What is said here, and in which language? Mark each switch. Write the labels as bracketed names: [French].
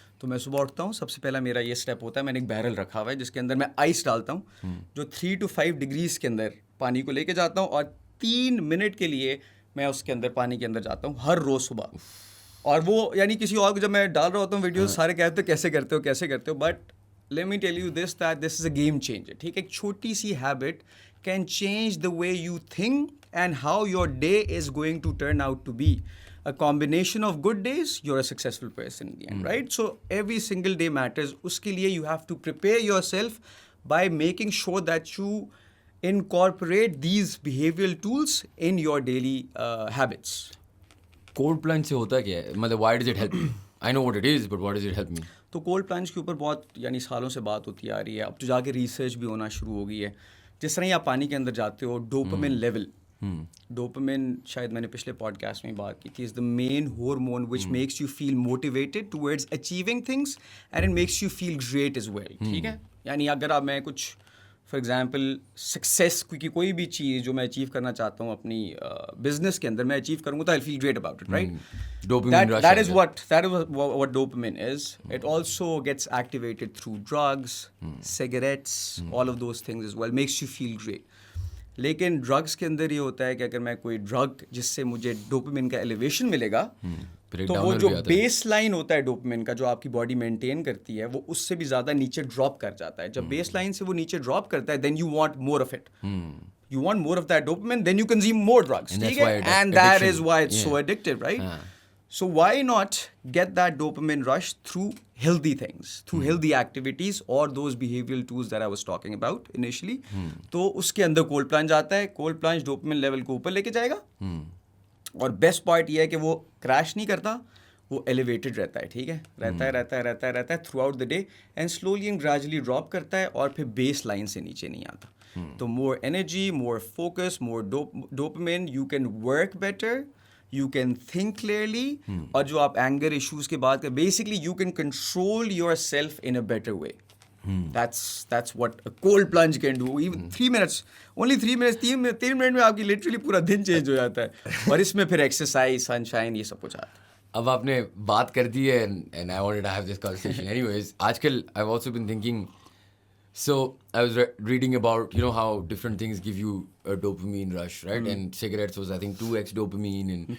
[Urdu] تو میں صبح اٹھتا ہوں, سب سے پہلا میرا یہ اسٹیپ ہوتا ہے, میں نے ایک بیرل رکھا ہوا ہے جس کے اندر میں آئس ڈالتا ہوں, جو 3 to 5 ڈگریز کے اندر پانی کو لے کے جاتا ہوں, اور 3 منٹ کے لیے میں اس کے اندر پانی کے اندر جاتا ہوں ہر روز صبح. اور وہ یعنی کسی اور کو جب میں ڈال رہا ہوتا ہوں ویڈیوز, سارے کہتے ہیں کیسے کرتے ہو, [English] But let me tell you this that this is a game changer. ٹھیک ہے, ایک چھوٹی سی habit can change the way you think and how your day is going to turn out to be. A combination of good days, you're a successful person in the end, right? So every single day matters. [Urdu] Uske liye [English] you have to prepare yourself by making sure that you incorporate these behavioral tools in your daily habits. Cold plunge [Urdu] سے ہوتا کیا ہے, مطلب [English] why does it help me? I know what it is, but why does it help me? [Urdu] تو cold plunge کے اوپر بہت یعنی سالوں سے بات ہوتی آ رہی ہے, اب تو جا کے ریسرچ بھی ہونا شروع ہو گئی ہے. جس طرح آپ پانی کے اندر جاتے ہو, ڈوپامن لیول, ڈوپامن شاید میں نے پچھلے پوڈ کاسٹ میں بات کی تھی, [English] Is the main hormone which makes you feel motivated towards achieving things and it makes you feel great as well. [Urdu] ٹھیک ہے, یعنی اگر آپ میں کچھ فار ایگزامپل سکسیس کی کوئی بھی چیز جو میں اچیو کرنا چاہتا ہوں اپنی بزنس کے اندر میں اچیو کروں گا تو آئی فیل great about it, right. [English] That is what dopamine is. It also gets activated through drugs, cigarettes, all of those things as well, makes you feel great. [Urdu] لیکن ڈرگس کے اندر یہ ہوتا ہے کہ اگر میں کوئی ڈرگ جس سے مجھے ڈوپامن کا ایلیویشن ملے گا, تو وہ جو بیس لائن ہوتا ہے ڈوپامن کا جو آپ کی باڈی مینٹین کرتی ہے, وہ اس سے بھی زیادہ نیچے ڈراپ کر جاتا ہے. جب بیس لائن سے وہ نیچے ڈراپ کرتا ہے, then you want more of it, [English] you want more of that dopamine, then you consume more drugs. And that is why it's so addictive, right? So why not get that dopamine rush through healthy things, through healthy activities or those behavioral tools that I was talking about initially. [Urdu] تو اس کے اندر cold plunge آتا ہے. Cold plunge dopamine level کو اوپر لے کے جائے گا, اور بیسٹ پارٹ یہ ہے کہ وہ کریش نہیں کرتا, وہ ایلیویٹڈ رہتا ہے. ٹھیک ہے, رہتا ہے through out the day, and slowly and gradually drop کرتا ہے, اور پھر بیس لائن سے نیچے نہیں آتا. [English] تو more energy, more focus, more dopamine, you can work better, you can think clearly, اور جو آپ anger issues کی بات کریں, basically you can control yourself in a better way. That's what a cold plunge can do. Even 3 minutes, only 3 minutes, [Urdu] 3 minute میں آپ کی [English] literally پورا دن change ہو جاتا ہے. [Urdu] اور اس میں پھر ایکسرسائز, سن شائن, یہ سب کچھ آتا ہے. اب آپ نے بات کر دی ہے [English] and I wanted to have this conversation anyways. [Urdu] آج کل [English] I've also been thinking, so I was reading about, you know, how different things give you a dopamine rush, right? And cigarettes was I think 2x dopamine and